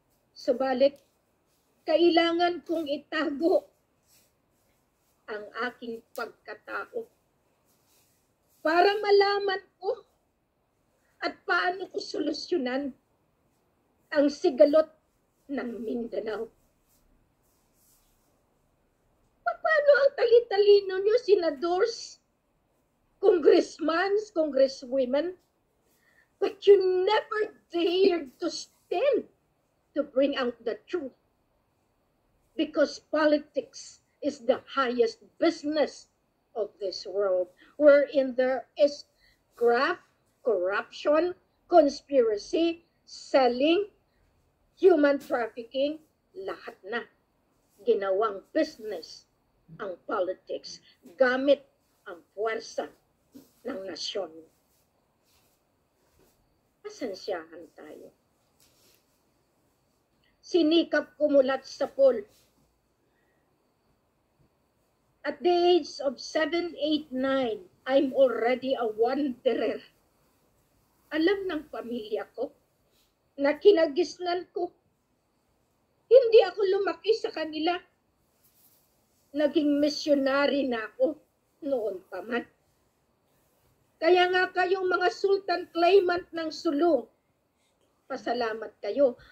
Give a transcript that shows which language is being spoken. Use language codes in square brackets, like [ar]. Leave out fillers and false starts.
[tl] Subalit, kailangan kong itago ang aking pagkatao para malaman ko at paano ko solusyonan ang sigalot ng Mindanao. Paano ang tali-talino nyo, [en] senadors, congressmen, congresswomen, but you never dared to stand to bring out the truth. Because politics is the highest business of this world, wherein there is graft, corruption, conspiracy, selling, human trafficking, [tl] lahat na ginawang business ang politics gamit ang puwersa ng nasyon. Pasensyahan tayo. Sinikap kumulat sa pool. [en] At the age of 7, 8, 9, I'm already a wanderer. [tl] Alam ng pamilya ko na kinagisnan ko. Hindi ako lumaki sa kanila. Naging missionary na ako noon pa man. Kaya nga kayong mga sultan claimant ng Sulu, pasalamat kayo.